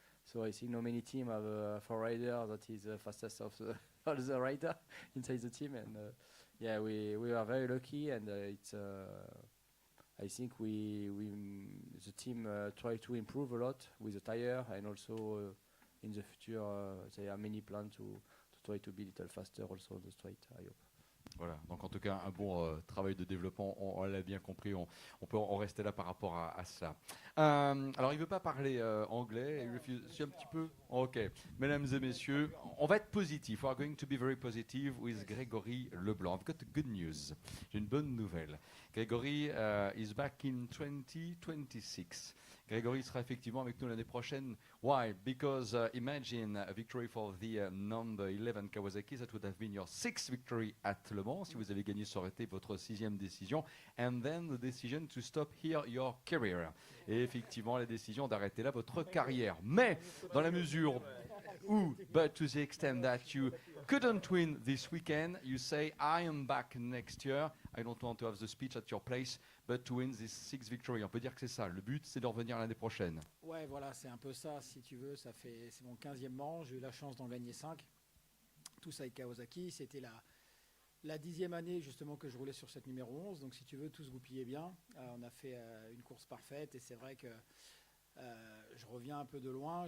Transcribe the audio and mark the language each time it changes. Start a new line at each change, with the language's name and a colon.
English: So I think no many team have a four rider that is the fastest of all the rider inside the team, and yeah, we are very lucky, and it's. I think the team try to improve a lot with the tire, and also in the future there are many plans to try to be a little faster also on the straight, I hope.
French: Voilà, donc en tout cas un bon travail de développement, on l'a bien compris, on peut en rester là par rapport à ça. Alors il ne veut pas parler anglais, c'est un petit peu...
English: Ok,
French: mesdames et messieurs, on va être positif,
English: we are going to be very positive with Grégory Leblanc. I've got good news,
French: j'ai une bonne nouvelle.
English: Grégory is back in 2026.
French: Grégory sera effectivement avec nous l'année prochaine.
English: Why? Because imagine a victory for the number 11 Kawasaki. That would have been your 6th victory at Le Mans.
French: Si vous avez gagné, ça aurait été votre 6e décision.
English: And then the decision to stop here your career.
French: Et effectivement, la décision d'arrêter là votre carrière. Mais dans la mesure où,
English: but to the extent that you couldn't win this weekend, you say, I am back next year. I don't want to have the speech at your place, but to win this 6th victory.
French: On peut dire que c'est ça. Le but, c'est de revenir l'année prochaine. Ouais, voilà, c'est un peu ça, si tu veux. C'est mon 15e Mans. J'ai eu la chance d'en gagner 5. Tous avec Kawasaki. C'était la 10e année, justement, que je roulais sur cette numéro 11. Donc, si tu veux, tout se goupillait bien. On a fait une course parfaite. Et c'est vrai que je reviens un peu de loin.